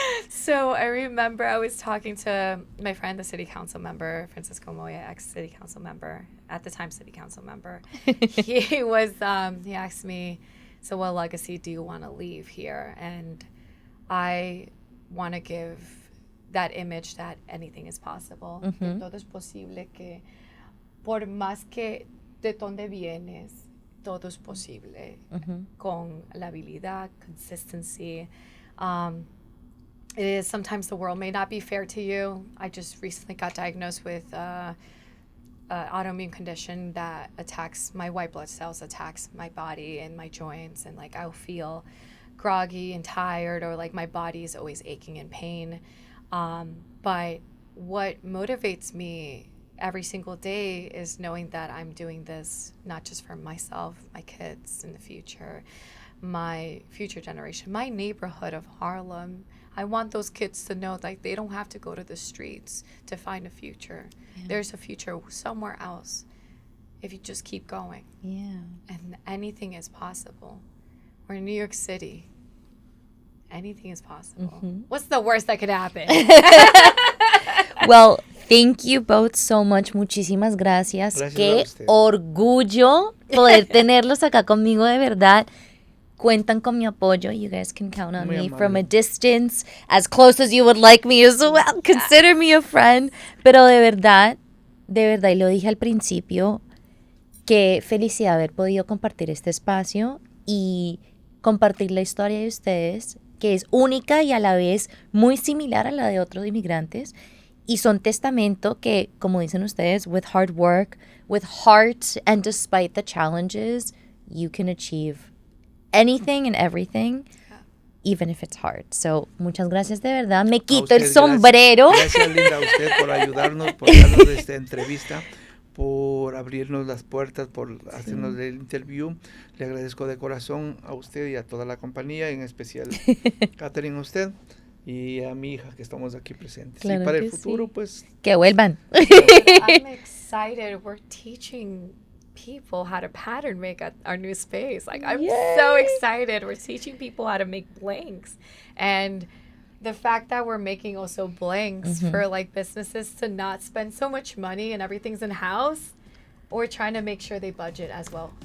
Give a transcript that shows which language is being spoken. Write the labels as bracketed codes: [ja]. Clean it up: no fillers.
[en] So I remember I was talking to my friend, the city council member, Francisco Moya, ex-city council member, at the time city council member. He asked me, so what legacy do you want to leave here? And I want to give that image that anything is possible. [es] Que todo es posible, que por más que de donde vienes, todo es posible. Con la habilidad, consistency. [en] It is, sometimes the world may not be fair to you. I just recently got diagnosed with autoimmune condition that attacks my white blood cells, attacks my body and my joints, and like I'll feel groggy and tired, or like my body is always aching in pain. But what motivates me every single day is knowing that I'm doing this not just for myself, my kids in the future, my future generation, my neighborhood of Harlem. I want those kids to know like they don't have to go to the streets to find a future. Yeah. There's a future somewhere else if you just keep going. Yeah. And anything is possible. We're in New York City. Anything is possible. Mm-hmm. What's the worst that could happen? Well, thank you both so much. [es] Muchísimas gracias. Qué orgullo poder tenerlos acá conmigo, de verdad. Cuentan con mi apoyo. [en] You guys can count on me from a distance, as close as you would like me as well. Consider me a friend. [es] Pero de verdad, y lo dije al principio, qué felicidad haber podido compartir este espacio y compartir la historia de ustedes, que es única y a la vez muy similar a la de otros inmigrantes. [en] Y son testamento que, como dicen ustedes, with hard work, with heart, and despite the challenges, you can achieve anything and everything, even if it's hard. [es] So, muchas gracias de verdad. Me quito el sombrero. Gracias, Linda, a usted por ayudarnos, por darnos esta entrevista, por abrirnos las puertas, por hacernos el interview. Le agradezco de corazón a usted y a toda la compañía, en especial Catherine, a usted y a mi hija que estamos aquí presentes. Claro, y para el futuro, pues... Que vuelvan. [en] I'm excited. We're teaching people how to pattern make at our new space. Like, I'm so excited. We're teaching people how to make blanks. And the fact that we're making also blanks for like businesses to not spend so much money and everything's in house, we're trying to make sure they budget as well.